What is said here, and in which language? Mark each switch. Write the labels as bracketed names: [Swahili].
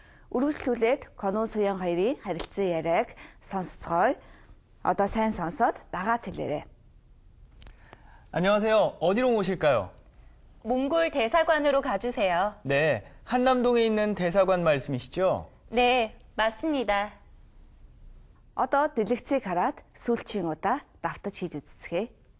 [Mongolian] Үргэлжлүүлээд Конго Суян хоёрын харилцан яриаг сонсцгоё. Одоо сайн сонсоод дагаад хэлээрэй. [Korean] 안녕하세요. 어디로 모실까요? 몽골 대사관으로 가주세요. 네, 한남동에 있는 대사관 말씀이시죠? 네, 맞습니다. [Mongolian] Одоо дэлгэцийг хараад сүүлчийн удаа давтаж хийж үзцгээе.